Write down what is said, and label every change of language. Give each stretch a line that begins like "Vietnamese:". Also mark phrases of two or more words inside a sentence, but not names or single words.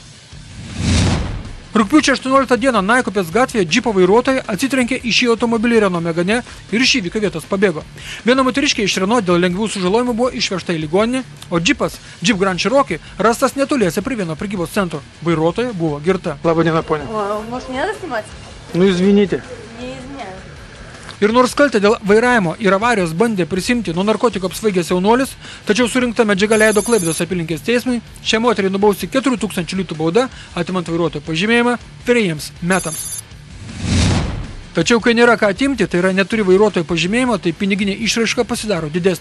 Lithuanian: Rugpjūčio 18 dieną Naikupės gatvėje džipo vairuotojai atsitrenkė į šį automobilį Renault Megane ir iš įvykio vietos pabėgo. Viena moteriškė iš Renault dėl lengvų sužalojimų buvo išvežta į ligoninę, o džipas Jeep Grand Cherokee rastas netoliese prie vieno prekybos centro. Vairuotoja buvo girta. Labą dieną, ponia.
Russian: Может, не надо снимать? Nu, извините. Не извиняюсь.
Lithuanian: Ir nors kaltę dėl vairavimo ir avarijos bandė prisimti nuo narkotikų apsvaigęs jaunuolis, tačiau surinkta medžiaga leido Klaipėdos apylinkės teismui šią moterį nubausti 4000 litų bauda, atimant vairuotojo pažymėjimą 3 metams. Tačiau kai nėra ką atimti, tai yra neturi vairuotojo pažymėjimo, tai piniginė išraiška pasidaro didesnė.